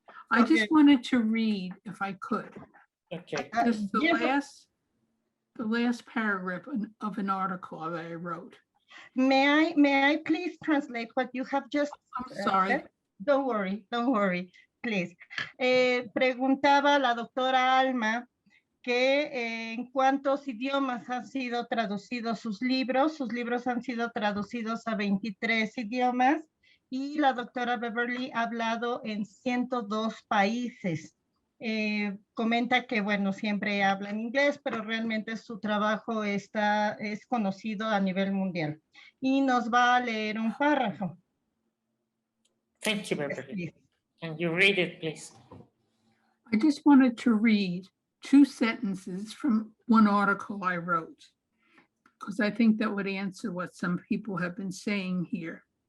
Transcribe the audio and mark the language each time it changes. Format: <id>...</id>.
<en>I just Okay. wanted to read, if I could, Okay. just the Yes. last paragraph of an article that I wrote. May I please translate what you have just I'm sorry. said? Don't worry, please.</en> <es>Preguntaba la doctora Alma que en cuántos idiomas han sido traducidos sus libros. Sus libros han sido traducidos a 23 idiomas y la doctora Beverly ha hablado en 102 países. Comenta que, bueno, siempre habla en inglés, pero realmente su trabajo es conocido a nivel mundial. Y nos va a leer un párrafo.</es> <en>Thank you, Beverly. Can you read it, please? I just wanted to read 2 sentences from one article I wrote, because I think that would answer what some people have been saying here.</en>